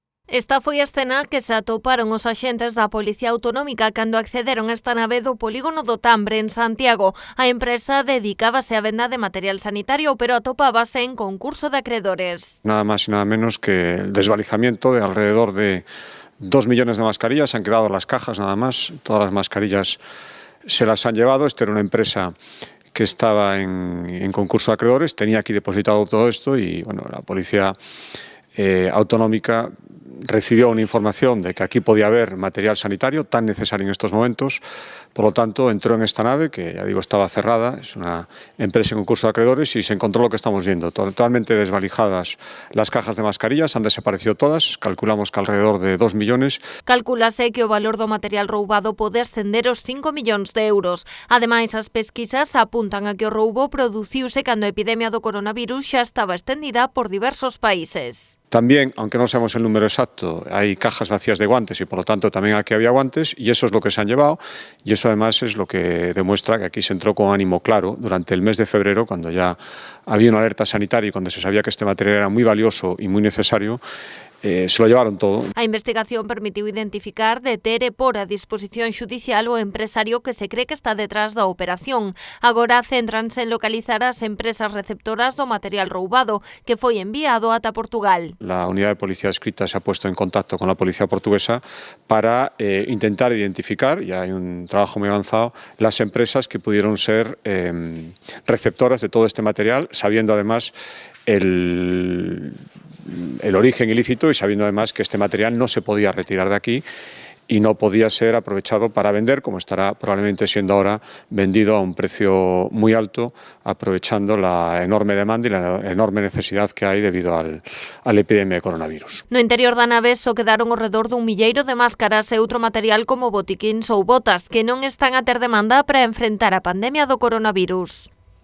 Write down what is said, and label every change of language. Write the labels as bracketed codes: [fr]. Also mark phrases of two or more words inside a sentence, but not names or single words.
[gl] Esta foi a escena que se atoparon os axentes da Policía Autonómica cando accederon a esta nave do polígono do Tambre, en Santiago. A empresa dedicábase á venda de material sanitario, pero atopábase en concurso de acreedores. [es] Nada más y nada menos que el desvalijamiento de alrededor de 2 millones de mascarillas. Han quedado las cajas nada más, todas las mascarillas se las han llevado. Esta era una empresa que estaba en concurso de acreedores, tenía aquí depositado todo esto y bueno, la Policía Autonómica recibió una información de que aquí podía haber material sanitario tan necesario en estos momentos, por lo tanto entró en esta nave, que ya digo estaba cerrada, es una empresa en concurso de acreedores y se encontró lo que estamos viendo, totalmente desvalijadas las cajas de mascarillas, han desaparecido todas, calculamos que alrededor de 2 millones. [gl] Calculase que o valor do material roubado pode ascender aos 5 millóns de euros. Ademais, as pesquisas apuntan a que o roubo produciuse cando a epidemia do coronavirus xa estaba extendida por diversos países. [es] También, aunque no sabemos el número exacto, hay cajas vacías de guantes y por lo tanto también aquí había guantes y eso es lo que se han llevado y eso además es lo que demuestra que aquí se entró con ánimo claro durante el mes de febrero, cuando ya había una alerta sanitaria y cuando se sabía que este material era muy valioso y muy necesario. Se lo llevaron todo. [gl] A investigación permitiu identificar, deter e pôr a disposición xudicial o empresario que se cree que está detrás da operación. Agora céntranse en localizar as empresas receptoras do material roubado, que foi enviado ata Portugal. [es] La unidad de policía adscrita se ha puesto en contacto con la policía portuguesa para intentar identificar, ya hay un trabajo muy avanzado, las empresas que pudieron ser receptoras de todo este material, sabiendo además el origen ilícito y sabiendo además que este material no se podía retirar de aquí y no podía ser aprovechado para vender, como estará probablemente siendo ahora vendido a un precio muy alto, aprovechando la enorme demanda y la enorme necesidad que hay debido a la epidemia de coronavirus. [gl] No interior da nave só quedaron ao redor dun milleiro de máscaras e outro material como botiquíns ou botas que non están a ter demanda para enfrentar a pandemia do coronavirus.